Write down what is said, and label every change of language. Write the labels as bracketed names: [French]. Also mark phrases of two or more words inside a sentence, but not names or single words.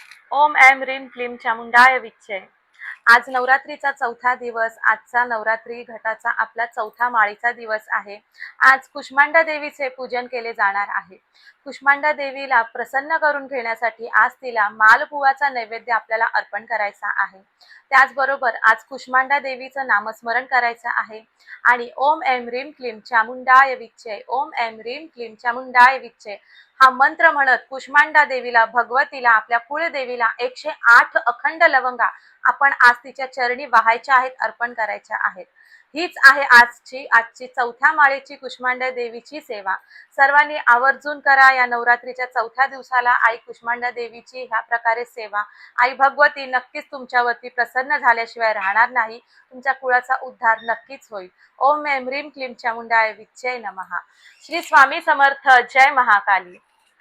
[Sanskrit] ओम ऐं ह्रीं क्लीं चामुंडाय विच्चे। [Marathi] आज नवरात्रीचा चौथा दिवस, आजचा नवरात्री घटाचा आपला चौथा माळीचा दिवस आहे। आज कुष्मांडा देवीचे पूजन केले जाणार आहे। कुष्मांडा देवीला प्रसन्न करून घेण्यासाठी आज तिला मालपुवाचा नैवेद्य आपल्याला अर्पण करायचा आहे। त्याचबरोबर आज कुष्मांडा देवीचं नामस्मरण करायचं आहे आणि [Sanskrit] ओम ऐं ह्रीं क्लीं चामुंडाय विच्चे, ओम ऐं ह्रीं क्लीं चामुंडाय विच्चे [Marathi] हा मंत्र म्हणत कुष्मांडा देवीला, भगवतीला, आपल्या कुळदेवीला 108 अखंड लवंगा आपण आज तिच्या चरणी वाहायच्या आहेत, अर्पण करायच्या आहेत। हीच आहे आजची चौथ्या माळेची कुष्मांडा देवीची सेवा। सर्वांनी आवर्जून करा या नवरात्रीच्या चौथ्या दिवसाला आई कुष्मांडा देवीची ह्या प्रकारे सेवा। आई भगवती नक्कीच तुमच्यावरती प्रसन्न झाल्याशिवाय राहणार नाही, तुमच्या कुळाचा उद्धार नक्कीच होईल। [Sanskrit] ओम ऐं ह्रीं क्लीं चामुंडाय विच्चे नमः। [Marathi] श्री स्वामी समर्थ। जय महाकाली।